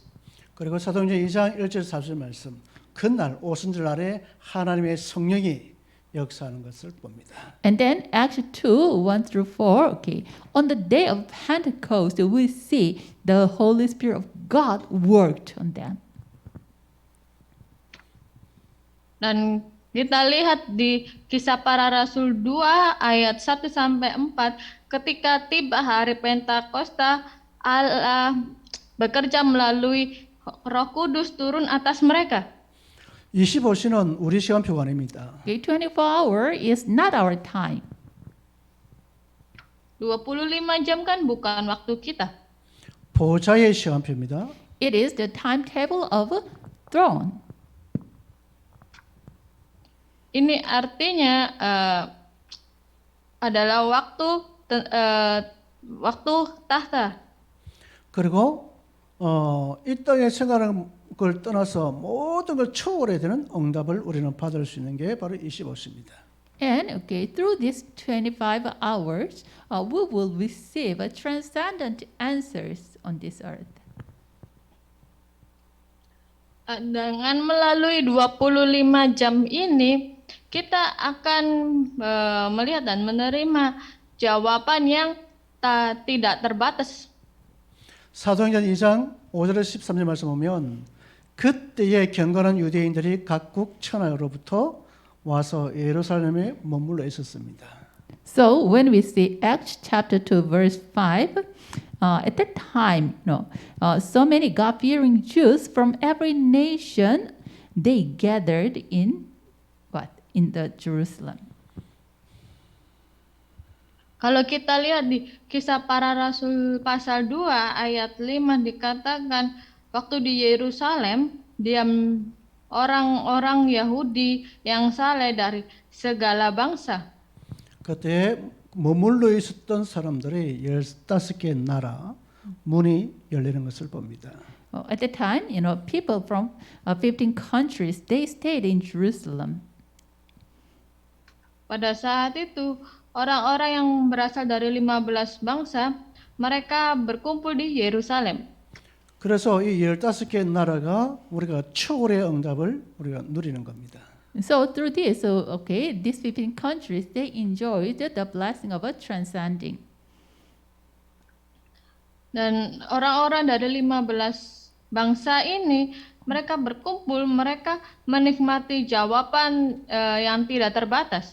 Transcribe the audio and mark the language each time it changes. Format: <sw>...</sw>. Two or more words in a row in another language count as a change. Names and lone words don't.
<ko>그리고 사도행전 2장 1절 4절 말씀 그날 오순절 날에 하나님의 성령이 역사하는 것을 봅니다.</ko> <en>And then Acts 2, 1-4, okay, on the day of Pentecost, we see the Holy Spirit of God worked on them.</en> <id>Dan kita lihat di Kisah Para Rasul 2 ayat 1 sampai 4, ketika tiba hari Pentakosta, Allah bekerja melalui Roh Kudus turun atas mereka.</id> <ko>25시는 우리 시간표가 아닙니다.</ko> <en>Okay, 24-hour is not our time.</en> <id>25 jam kan bukan waktu kita.</id> <ko>보좌의 시간표입니다.</ko> <en>It is the timetable of a throne.</en> <id>Ini artinya adalah waktu tahta.</id> <ko>그리고 이 땅의 생활하는 걸 떠나서 모든 걸 초월해야 되는 응답을 우리는 받을 수 있는 게 바로 25시입니다.</ko> <en>And okay, through these 25 hours, we will receive a transcendent answers on this earth.</en> <id>Dengan melalui 25 jam ini, kita akan melihat dan menerima jawaban yang tidak terbatas.</id> <ko>사도행전 2장 5절에서 13절 말씀 보면 그때에 경건한 유대인들이 각국 천하로부터 와서 예루살렘에 머물러 있었습니다.</ko> <en>So when we see Acts chapter 2 verse 5, at that time, so many God-fearing Jews from every nation, they gathered in the Jerusalem.</en> <id>Kalau kita lihat di Kisah Para Rasul pasal 2 ayat 5 dikatakan waktu di Yerusalem diam orang-orang Yahudi yang saleh dari segala bangsa.</id> <ko>그때 머물러 있었던 사람들이 15개 나라 문이 열리는 것을 봅니다.</ko> <en>At the time, people from 15 countries, they stayed in Jerusalem.</en> <id>Pada saat itu orang-orang yang berasal dari 15 bangsa mereka berkumpul di Yerusalem.</id> <ko>그래서 이 15개 나라가 우리가 초월의 응답을 우리가 누리는 겁니다.</ko> <en>So through this, these 15 countries, they enjoyed the blessing of a transcending.</en> <id>Dan orang-orang dari 15 bangsa ini mereka berkumpul, mereka menikmati jawaban yang tidak terbatas.</id>